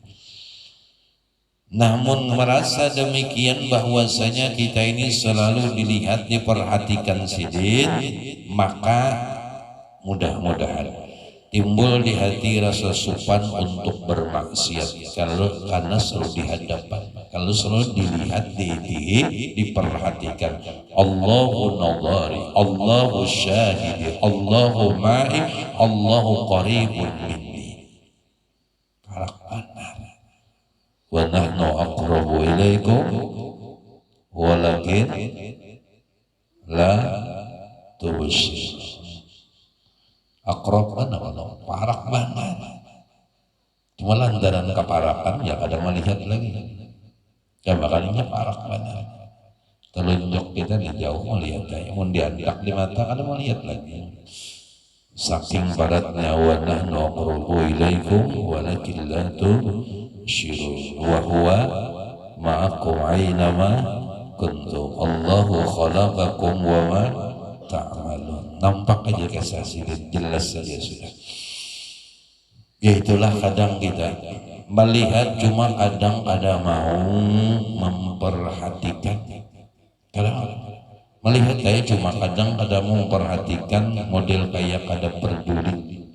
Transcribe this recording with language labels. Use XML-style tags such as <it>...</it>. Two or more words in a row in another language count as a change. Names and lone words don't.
<id>Namun merasa demikian bahwasanya kita ini selalu dilihat, diperhatikan sidin, maka mudah-mudahan timbul di hati rasa sopan untuk bermaksiat, karena selalu dihadapan, kalau selalu dilihat, diperhatikan.</id> <ar>الله ناظري الله شاهدي الله معي الله قريب مني.</ar> <bjn>Parak benar.</bjn> <ar>ونحن أقرب إليكم ولكن لا تبصر.</ar> <bjn>Akrab mana parak banget. Cuma lantaran keparakan ya kada melihat lagi. Ya makanya parak banget. Telunjuk kita di jauh melihat aja, mun diandak di mata kada melihat lagi. Saking baratnya</bjn> <ar>ونحن أقرب إليكم ولكن لا تبصرون وهو معكم أينما كنتم. الله خلقكم وما تعملون.</ar> <id>Nampak aja kesaksian, jelas saja sudah. Ya itulah kadang kita melihat, cuma kadang ada mau memperhatikan. Kadang melihat saya cuma kadang ada mau memperhatikan, model kayak kada peduli.</id>